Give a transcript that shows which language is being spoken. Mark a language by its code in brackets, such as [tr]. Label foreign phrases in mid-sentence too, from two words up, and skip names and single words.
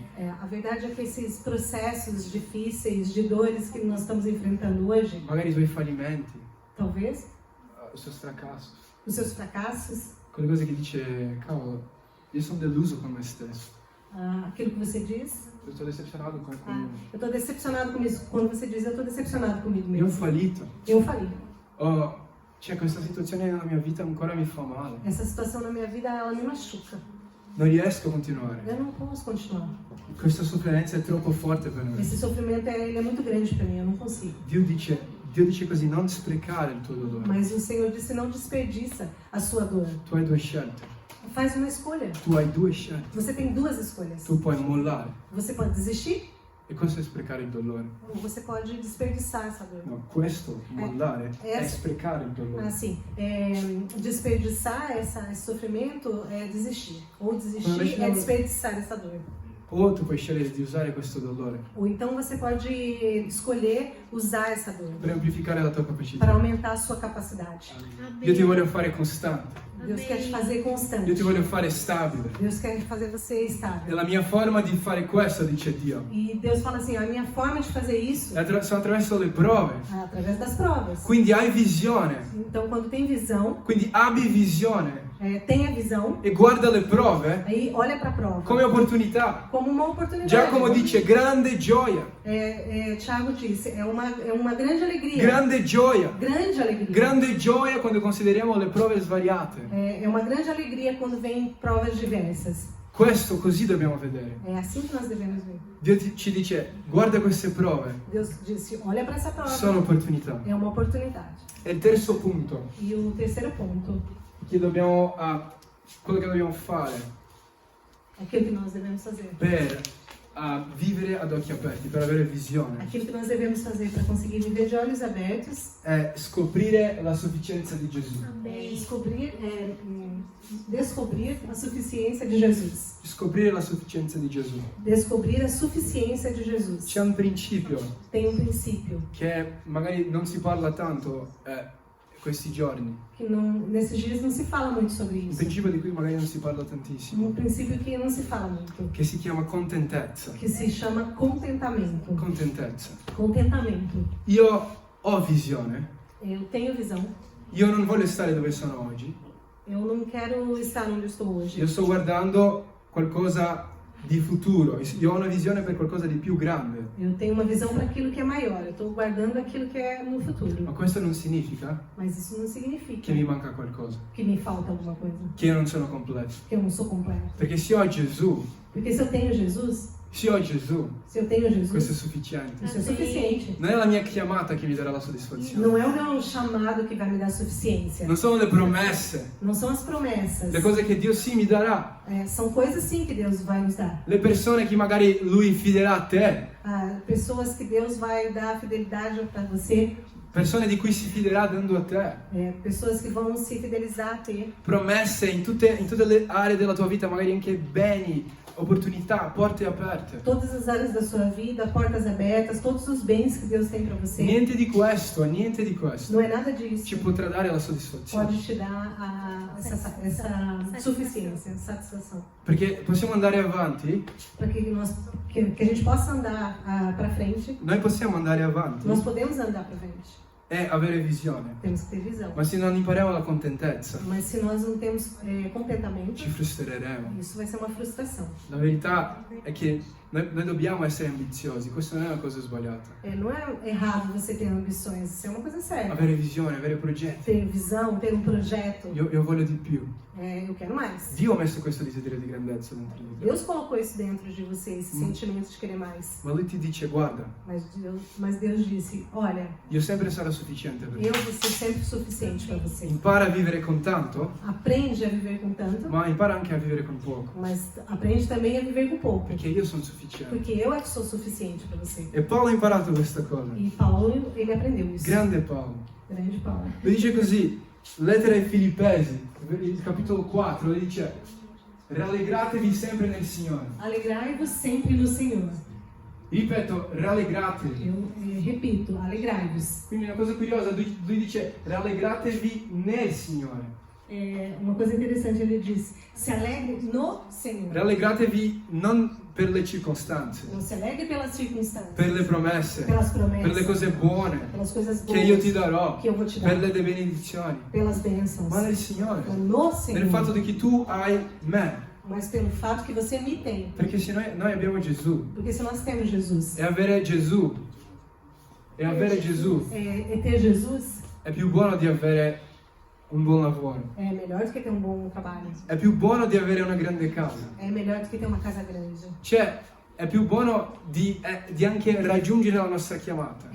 [pt] A verdade é que esses processos difíceis, de dores que nós estamos enfrentando hoje, [it] magari i tuoi fallimenti, [pt] talvez, [it] il tuo fracasso, [pt] os seus fracassos, [it] quelle cose che dice, cavolo, io sono deluso con me stesso, [pt] aquilo que você diz, [it] io sto decepcionato con [pt] eu me. estou decepcionado comigo. Quando você diz, eu estou decepcionado comigo [it] Io ho [pt] mesmo. [it] fallito, [pt] Eu falei. [it] cioè questa situazione nella mia vita ancora mi fa male, [pt] Essa situação na minha vida, ela me machuca. [it] non riesco a continuare, [pt] Eu não posso continuar. [it] questa sofferenza è troppo forte per me. [pt] Esse sofrimento, ele é muito grande para mim, eu não consigo. [it] Dio dice così, non sprecare il tuo dolore. [pt] Mas o Senhor disse, não desperdiça a sua dor. [it] Tu hai due scelte, [pt] Faz uma escolha. [it] tu hai due scelte, [pt] Você tem duas escolhas. [it] tu puoi mollare [pt] Você pode desistir [it] e questo è sprecare il dolore. [pt] ou você pode desperdiçar essa dor. [it] No, questo, mollare, è [pt] Essa- [it] sprecare il dolore. [pt] Assim, desperdiçar esse sofrimento é desistir. Ou desistir é desperdiçar essa dor. [it] O tu puoi scegliere di usare questo dolore [pt] Ou então você pode escolher usar essa dor [it] per amplificare la tua capacità. [pt] para aumentar a sua capacidade. [it] Io ti voglio fare costante, [pt] Deus quer te fazer constante. [it] io ti voglio fare stabile. [pt] Deus quer fazer você [it] E [pt] estável. [it] la mia forma di fare questo, dice Dio, [pt] E Deus fala assim, a minha forma de fazer isso [it] è sono attraverso le prove. [pt] é através das provas. [it] Quindi hai visione, [pt] Então, quando tem visão, [it] quindi abbi visione [pt] tenha visão, [it] e guarda le prove [pt] aí olha para a prova [it] come opportunità. [pt] como uma oportunidade. [it] Giacomo dice grande gioia, [pt] Tiago disse, é uma grande alegria. [it] grande gioia, [pt] Grande alegria. [it] grande gioia quando consideriamo le prove svariate. [pt] É uma grande alegria quando vem provas diversas. [it] Questo così dobbiamo vedere. [pt] É assim que nós devemos ver. [it] Dio ci dice guarda queste prove, [pt] Deus disse, olha para essa prova. [it] sono opportunità. [pt] É uma oportunidade. [it] E il terzo punto, [pt] E o terceiro ponto, [it] quello che dobbiamo fare [pt] aquilo que nós devemos fazer. [it] per vivere ad occhi aperti, per avere visione, [pt] Aquilo que nós devemos fazer para conseguir viver de olhos abertos [it] è scoprire la sufficienza di Gesù. [pt] é descobrir a suficiência de Jesus. [it] Scoprire la sufficienza di Gesù. [pt] Descobrir a suficiência de Jesus. [it] C'è un principio [pt] Tem um princípio [it] che magari non si parla tanto questi giorni, [pt] que nesses dias não se fala muito sobre [it] un [pt] isso. [it] principio di cui magari non si parla tantissimo, [pt] Um princípio que não se fala muito, [it] che si chiama contentezza. [pt] que se chama contentamento. [it] Contentezza. [pt] Contentamento. [it] Io ho visione, [pt] Eu tenho visão. [it] io non voglio stare dove sono oggi, [pt] Eu não quero estar onde eu estou hoje. [it] io sto guardando qualcosa di futuro, io ho una visione per qualcosa di più grande, [pt] Eu tenho uma visão para aquilo que é maior. Eu estou guardando aquilo que é no [it] ma [pt] futuro. [it] questo non significa [pt] Mas isso não significa [it] che mi manca qualcosa, [pt] que me falta alguma coisa, [it] che io non sono completo. [pt] que eu não sou completo. [it] Perché se ho Gesù, [pt] Porque se eu tenho Jesus, [it] se ho Gesù, [pt] se eu tenho [it] questo è [pt] Jesus, [it] sufficiente. [pt] isso é suficiente. [it] Non è la mia chiamata che mi darà la soddisfazione, [pt] Não é o meu chamado que vai me dar suficiência. [it] non sono le promesse, [pt] Não são as promessas. [it] le cose che Dio sì mi darà, [pt] São coisas sim que Deus vai nos dar. [it] le persone che magari Lui fiderà a te, [pt] Pessoas que Deus vai dar fidelidade para você. [it] persone di cui si fiderà dando a te, [pt] Pessoas que vão se fidelizar a te. [it] promesse in tutte le aree della tua vita, magari anche beni, opportunità, porte aperte. [pt] Todas as áreas da sua vida, portas abertas, todos os bens que Deus tem para você. [it] Niente di questo [pt] Não é nada disso. [it] ci potrà dare la soddisfazione. [pt] Pode te dar essa suficiência, satisfação. [it] Perché possiamo andare avanti, [pt] Para que a gente possa andar para frente, [it] noi possiamo andare avanti [pt] nós podemos andar para frente. [it] e avere visione, [pt] Temos que ter visão. [it] ma se non impariamo la contentezza, [pt] Mas se nós não temos contentamento, [it] ci frustreremo. [pt] isso vai ser uma frustração. [it] La verità è che noi dobbiamo essere ambiziosi, questa non è una cosa sbagliata. [pt] Não é errado você ter ambições, isso é uma coisa séria. [it] Avere visione, avere progetti. [pt] Ter visão, ter projeto, [it] Io voglio di più. [pt] eu quero mais. [it] Dio ha messo questo desiderio di grandezza dentro di te. [pt] Deus colocou isso dentro de você, esse sentimento de querer mais. [it] Ma Lui ti dice, guarda, [pt] Mas Deus disse, olha, [it] io sempre sarò sufficiente per te. [pt] eu vou ser sempre suficiente para você. [it] Impara a vivere con tanto, [pt] Aprende a viver com tanto, [it] ma impara anche a vivere con poco. [pt] mas aprende também a viver com pouco. [it] Perché io sono sufficiente. [pt] Porque eu é que sou suficiente para você. [it] E Paolo ha imparato questa cosa. [pt] E Paulo, ele aprendeu isso. [it] Grande Paolo. [pt] Grande Paulo. [it] Lui dice così, lettera ai Filippesi, il capitolo 4, lui dice, rallegratevi sempre nel Signore. [pt] Alegrai-vos sempre no Senhor. [it] Ripeto, rallegratevi. [pt] Eu repito, alegrai-vos. [it] Quindi una cosa curiosa, lui dice rallegratevi nel Signore. [pt] Uma coisa interessante, ele diz, se alegre no Senhor. [it] Rallegratevi non per le circostanze, [pt] Não se alegre pelas circunstâncias, [it] per le promesse, [pt] pelas promessas, [it] per le cose buone [pt] pelas coisas [it] che [pt] boas [it] io ti darò, [pt] que eu vou te dar, [it] per le benedizioni, [pt] pelas bênçãos, [it] ma nel Signore, [pt] no Senhor, [it] nel fatto di che tu hai me. [pt] mas pelo fato que você me tem. [it] Perché se noi abbiamo Gesù, [pt] Porque se nós temos Jesus, [it] e avere Gesù [pt] ter Jesus [it] è più buono di avere un buon lavoro, [pt] é melhor do que ter um bom trabalho, [it] è più buono di avere una grande casa, [pt] é melhor do que ter uma casa grande, [it] cioè è più buono di anche raggiungere la nostra chiamata,